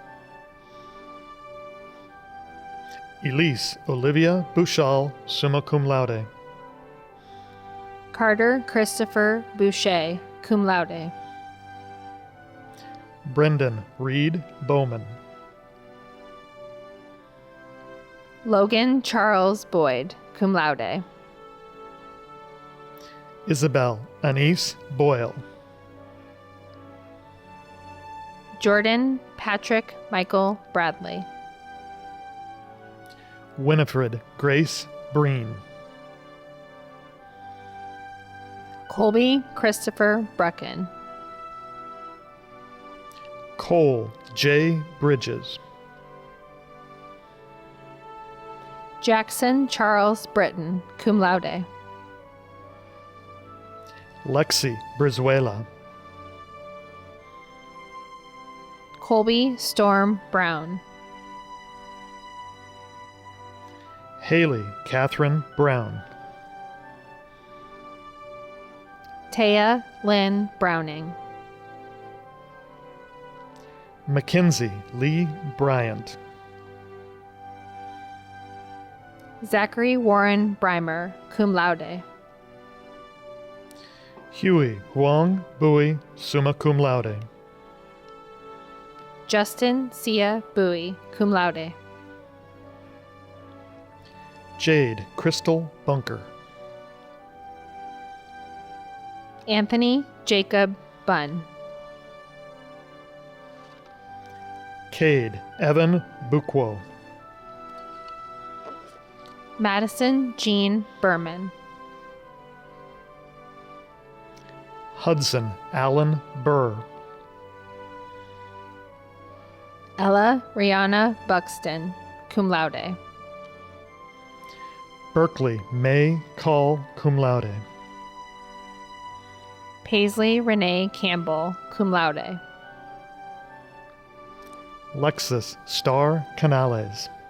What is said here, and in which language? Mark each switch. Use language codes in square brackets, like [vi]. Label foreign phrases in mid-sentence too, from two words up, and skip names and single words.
[en] Elise Olivia Bouchal, [la] summa cum laude. [en] Carter Christopher Boucher, [la] cum laude. [en] Brendan Reed Bowman. Logan Charles Boyd, [la] cum laude. [en] Isabel Anise Boyle. Jordan Patrick Michael Bradley. Winifred Grace Breen. Colby Christopher Brucken. Cole J. Bridges. Jackson Charles Britton, [la] cum laude. [en] Lexi Brizuela. Colby Storm Brown. Haley Catherine Brown. Taya Lynn Browning. Mackenzie Lee Bryant. Zachary Warren Breimer, [la] cum laude. [en] Huey Huang Bowie, [la] summa cum laude. [en] Justin Sia Bowie, [la] cum laude. [en] Jade Crystal Bunker. Anthony Jacob Bunn. Cade Evan Buquo. Madison Jean Berman. Hudson Allen Burr. Ella Rihanna Buxton, [la] cum laude. [en] Berkeley May Call, [la] cum laude. [en] Paisley Renee Campbell, [la] cum laude. [en] Lexus Star Canales.